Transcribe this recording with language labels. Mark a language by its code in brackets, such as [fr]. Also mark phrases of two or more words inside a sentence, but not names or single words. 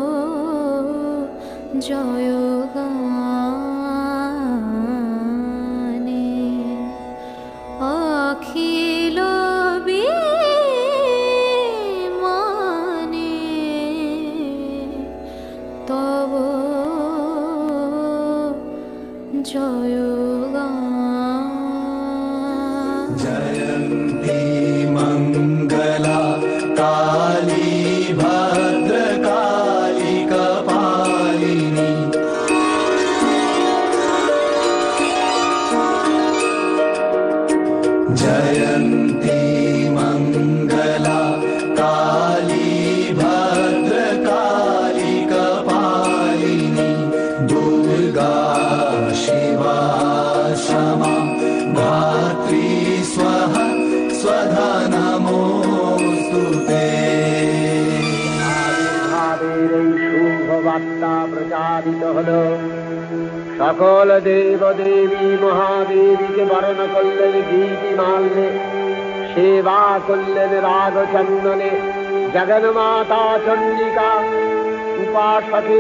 [bn] জয় গানে অখিল বিমানে তব জয় গানে [sa] जयन्ती मङ्गला काली भद्रकाली कपालिनी जयन्ती मङ्गला काली भद्रकाली कपालिनी दुर्गा शिवा क्षमा धात्री स्वाहा स्वधा नमोऽस्तु ते [bn] আবির্ভাবের এই শুভ বার্তা প্রচারিত হল সকল দেব দেবী মহাদেবীকে বরণ করলেন গীতি মাল্যে সেবা করলেন রাগ চন্দনে জগন্মাতা চণ্ডিকা উপাসকের